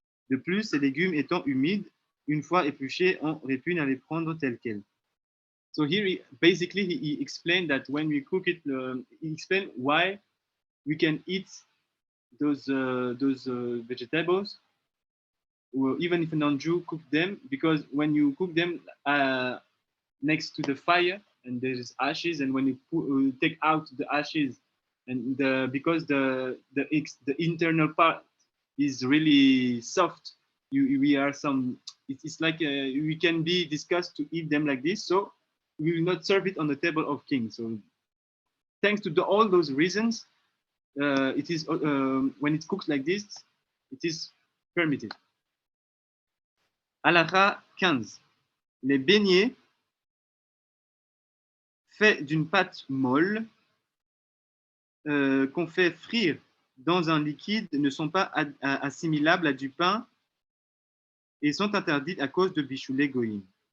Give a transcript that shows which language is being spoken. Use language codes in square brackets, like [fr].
[fr] De plus, ces légumes étant humides, une fois épluchés, on répugne à les prendre tels quels. [en] So here, he explained that when we cook it, he explained why we can eat those vegetables even if a non-Jew cook them, because when you cook them next to the fire and there's ashes, and when you take out the ashes, and because the internal part is really soft, we are some. It's like we can be discussed to eat them like this, so we will not serve it on the table of kings. So thanks to all those reasons, it is when it's cooked like this, it is permitted. Halakha 15. [fr] Les beignets faits d'une pâte molle qu'on fait frire dans un liquide ne sont pas assimilables à du pain et sont interdits à cause de bichoulé goïm.